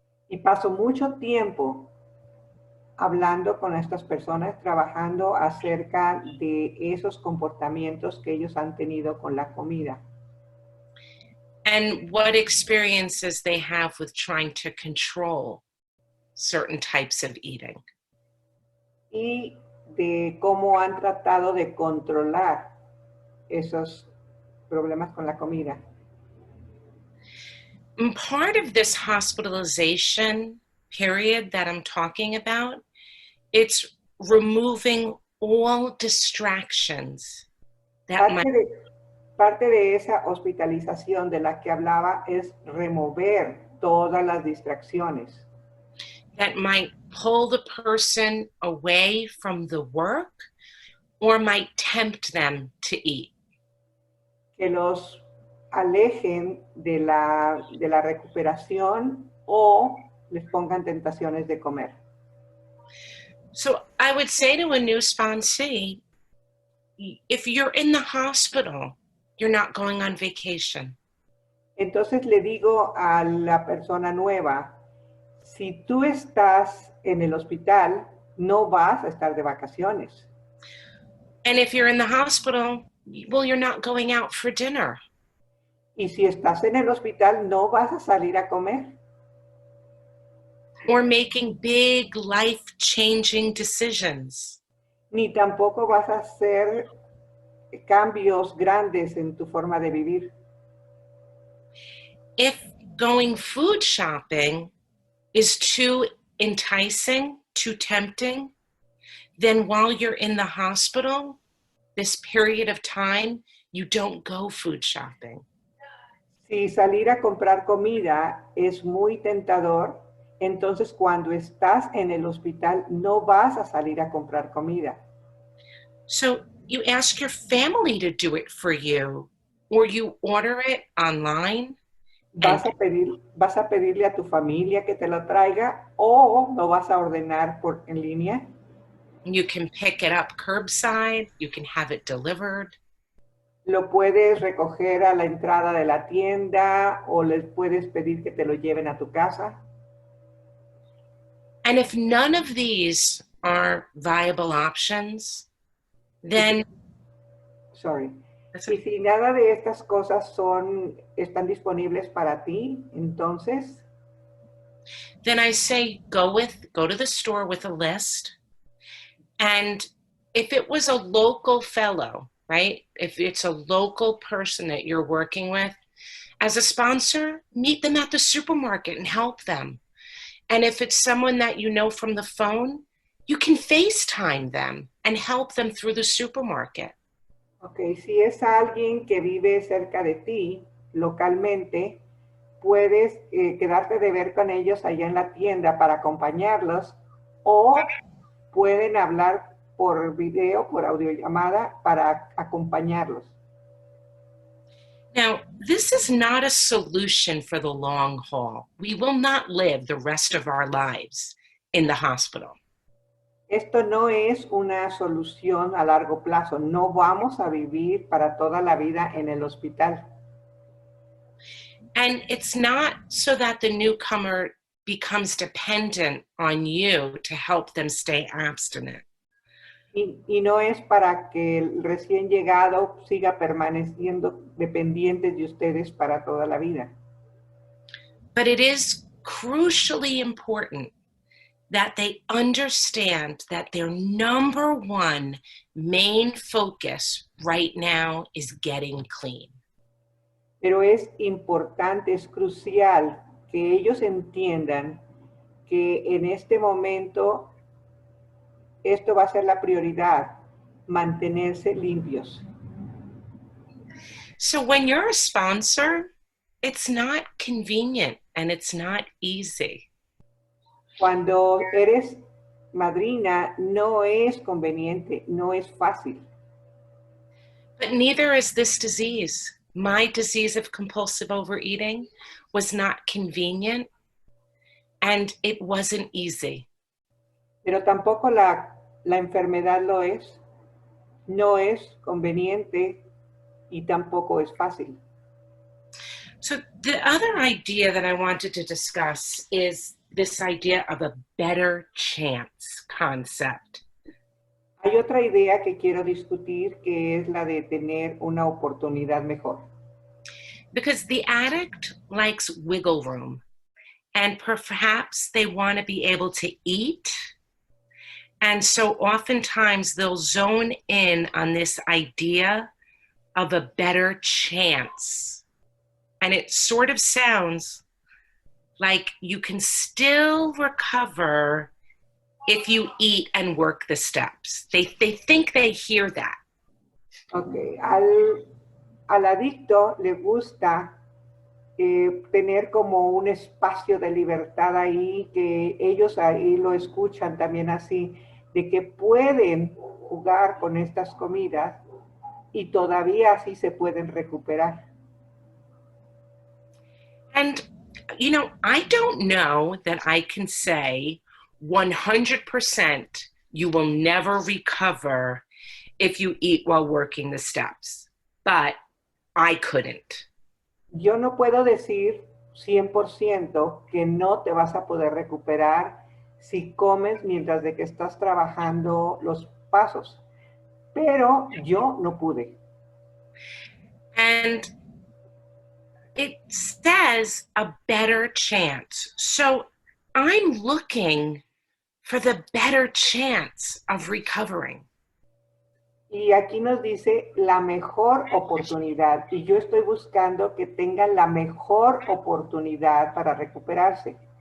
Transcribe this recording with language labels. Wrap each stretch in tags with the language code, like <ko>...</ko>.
<es>Y paso mucho tiempo hablando con estas personas, trabajando acerca de esos comportamientos que ellos han tenido con la comida.</es> <en>And what experiences they have with trying to control certain types of eating.</en> <es>Y de cómo han tratado de controlar esos problemas con la comida.</es> <en>And part of this hospitalization period that I'm talking about, it's removing all distractions that</en> <es>Parte de esa hospitalización de la que hablaba es remover todas las distracciones</es> <en>that might pull the person away from the work or might tempt them to eat.</en> <es>que los alejen de la recuperación o les pongan tentaciones de comer.</es> <en>So I would say to a new sponsee, if you're in the hospital, you're not going on vacation.</en> <es>Entonces le digo a la persona nueva, si tú estás en el hospital, no vas a estar de vacaciones.</es> <en>And if you're in the hospital, well, you're not going out for dinner.</en> <es>Y si estás en el hospital, no vas a salir a comer.</es> <en>Or making big life-changing decisions.</en> <es>Ni tampoco vas a hacer cambios grandes en tu forma de vivir.</es> <en>If going food shopping is too enticing, too tempting, then while you're in the hospital, this period of time, you don't go food shopping.</en> <es>Si salir a comprar comida es muy tentador, entonces cuando estás en el hospital no vas a salir a comprar comida.</es> <en>So you ask your family to do it for you, or you order it online.</en> <es>Vas a pedirle a tu familia que te lo traiga o lo vas a ordenar en línea.</es> <en>You can pick it up curbside. You can have it delivered.</en> <es>Lo puedes recoger a la entrada de la tienda o les puedes pedir que te lo lleven a tu casa.</es> <en>And if none of these are viable options, then...</en> <es>Y si nada de estas cosas están disponibles para ti, entonces...</es> <en>Then I say go to the store with a list. And if it was a local fellow, right? If it's a local person that you're working with, as a sponsor, meet them at the supermarket and help them. And if it's someone that you know from the phone, you can FaceTime them and help them through the supermarket.</en> <es>Ok, si es alguien que vive cerca de ti, localmente, puedes quedarte de ver con ellos allá en la tienda para acompañarlos o pueden hablar por video, por audiollamada para acompañarlos.</es> <en>Now, this is not a solution for the long haul. We will not live the rest of our lives in the hospital.</en> <es>Esto no es una solución a largo plazo. No vamos a vivir para toda la vida en el hospital.</es> <en>And it's not so that the newcomer becomes dependent on you to help them stay abstinent.</en> <es>Y no es para que el recién llegado siga permaneciendo dependiente de ustedes para toda la vida.</es> <en>But it is crucially important that they understand that their number one main focus right now is getting clean.</en> <es>Pero es importante, es crucial que ellos entiendan que en este momento esto va a ser la prioridad, mantenerse limpios.</es> <en>So when you're a sponsor, it's not convenient and it's not easy.</en> <es>Cuando eres madrina, no es conveniente, no es fácil.</es> <en>But neither is this disease. My disease of compulsive overeating was not convenient and it wasn't easy.</en> <es>Pero tampoco la enfermedad lo es, no es conveniente y tampoco es fácil.</es> <en>So the other idea that I wanted to discuss is this idea of a better chance concept.</en> <es>Hay otra idea que quiero discutir que es la de tener una oportunidad mejor.</es> <en>Because the addict likes wiggle room and perhaps they want to be able to eat. And so oftentimes they'll zone in on this idea of a better chance. And it sort of sounds like you can still recover if you eat and work the steps. They think they hear that. Okay.</en> <es>Al adicto le gusta tener como un espacio de libertad ahí, que ellos ahí lo escuchan también así, de que pueden jugar con estas comidas y todavía así se pueden recuperar.</es> <en>And, you know, I don't know that I can say 100% you will never recover if you eat while working the steps, but I couldn't.</en> <es>Yo no puedo decir 100% que no te vas a poder recuperar si comes mientras de que estás trabajando los pasos, pero yo no pude.</es> <en>And it says a better chance. So I'm looking for the better chance of recovering.</en> <es>Y aquí nos dice la mejor oportunidad. Y yo estoy buscando que tengan la mejor oportunidad para recuperarse.</es>